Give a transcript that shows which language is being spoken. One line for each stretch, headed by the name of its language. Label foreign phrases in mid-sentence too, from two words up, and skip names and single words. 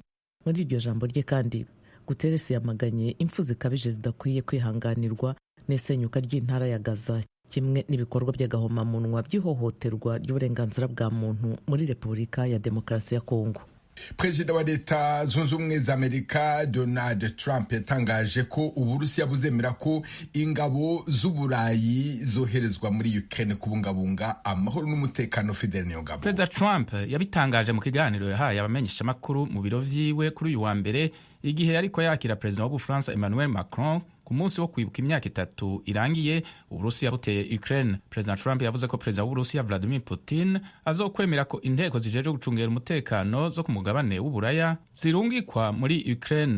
Kinyarwanda: Muri iryo jambo rye kandi Guterres yamaganye impfu zikabije zidakwiye kwihanganirwa n'isenyuka ry'intara ya Gaza, kimwe n'ibikorwa by'agahomamunwa by'ihohoterwa ry'uburenganzira bwa muntu muri Repubulika ya Demokarasi ya Kongo. Perezida wa Leta Zunze Ubumwe za Amerika Donald Trump yatangaje ko Uburusiya buzemera ko ingabo z'Uburayi zoherezwa muri Ukraine kubungabunga amahoro n'umutekano. Fidel Nyongabo.
Rundi: Perezida Trump yabitangaje mu kiganiro yahaye abamenyesha makuru mu biro vyiwe kuri uyu wa mbere, igihe yariko yakira Perezida w'Ubufaransa Emmanuel Macron ku munsi wo kwibuka imyaka 3 irangiye Uburusiya buteye Ukraine. Perezida Trump yavuze ko Perezida w'Uburusiya Vladimir Putin azokwemera ko inteko zijeje gucungera umutekano zo ku mugabane w'Uburaya zirungikwa muri Ukraine.